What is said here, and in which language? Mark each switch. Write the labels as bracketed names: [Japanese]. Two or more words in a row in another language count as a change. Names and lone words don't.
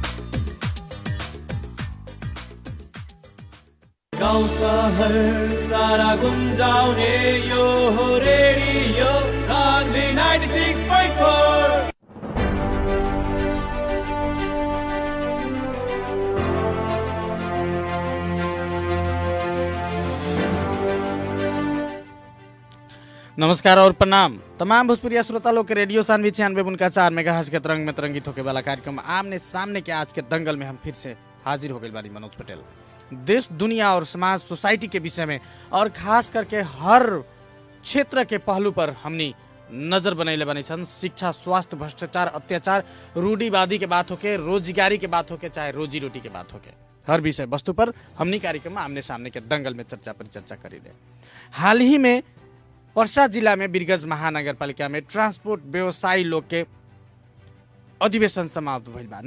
[Nepali] गाउँ सहर सारा गुन्जाउने यो हो रेडियो सान्वी 96.4। [Bhojpuri] नमस्कार और प्रणाम तमाम भोजपुरिया श्रोता लोग के रेडियो सान्वी 96.4 मेगाहर्ट्ज के तरंग में तरंगित होके वाला कार्यक्रम आमने सामने के आज के दंगल में हम फिर से हाजिर हो गए बानी। मनोज पटेल देश दुनिया और समाज सोसाइटी के विषय में और खास करके हर क्षेत्र के पहलू पर हमनी नजर बनैले बनी छन्। शिक्षा, स्वास्थ्य, भ्रष्टाचार, अत्याचार, रूढ़िवादी के बात होके, रोजगारी के बात होके, चाहे रोजी रोटी के बात होके, हर विषय वस्तु पर हमनी कार्यक्रम में आमने सामने के दंगल में चर्चा परिचर्चा करिले। हाल ही में पर्सा जिला में बिरगंज महानगरपालिका में ट्रांसपोर्ट व्यवसायी लोग के अधिवेशन समाप्त भइल बा।